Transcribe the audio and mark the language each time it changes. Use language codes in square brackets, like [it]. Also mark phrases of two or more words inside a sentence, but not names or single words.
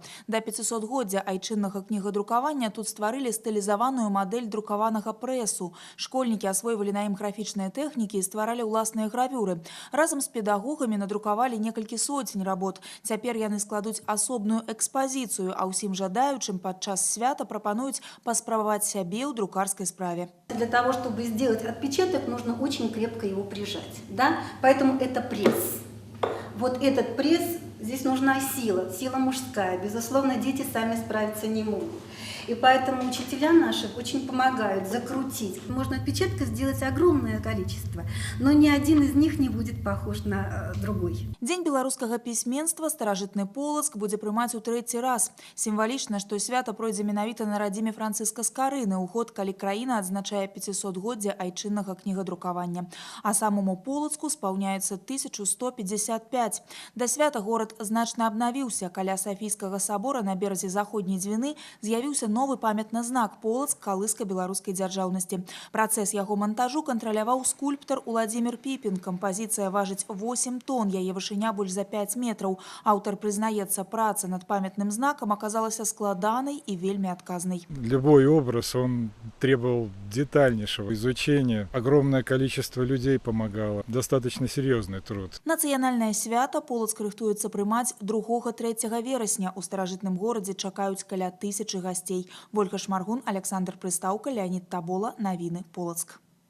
[be] Да 500-годдзя айчыннага кнігадрукавання тут стварылі стылізаваную мадэль друкаванага прэсу. Школьнікі асвойвалі на ім графічныя тэхнікі і стваралі ўласныя гравюры. Разам з педагогамі надрукавалі некалькі сотень работ. Цяпер яны складуць асобную экспазіцыю, а ўсім жадаючым падчас свята прапануюць паспрабаваць сябе ў друкарскай справе. [ru] Для того, чтобы сделать отпечаток, нужно очень крепко его прижать. Да? Поэтому это пресс. Вот этот пресс, здесь нужна сила, сила мужская. Безусловно, дети сами справиться не могут. И поэтому учителя наши очень помогают закрутить. Можно отпечатка сделать огромное количество, но ни один из них не будет похож на другой. [be] Дзень беларускага пісьменства старажытны Полацк будзе прымаць у трэці раз. Сімвалічна, што свята пройдзе менавіта на радзіме Франциска Скарыны ў год, калі краіна адзначае 500-годдзя айчыннага кнігадрукавання. А самому Полацку спаўняецца 1155. Да свята горад значна абнавіўся. Каля Сафійскага сабора на беразе заходняй Двіны з'явіўся новы памятны знак «Полацк калыска беларускай дзяржаўнасці». Працэс яго монтажу кантраляваў скульптар Уладзімір Піпін. Кампазіцыя важыць 8 тонн, яе вышыня больш за 5 метраў. Аўтар прызнаецца, праца над памятным знакам аказалася складанай і вельмі адказнай. [ru] Любой образ, он требовал детальнейшего изучения. Огромное количество людей помогало. Достаточно серьезный труд. [be] Нацыянальнае свята Полацк рыхтуецца прымаць 2-3 верасня. У старажытным горадзе чакаюць каля 1000 гасцей. Ольга Шмаргун, Александр Прыстаўка, Леонид Табола. Навіны Полацк.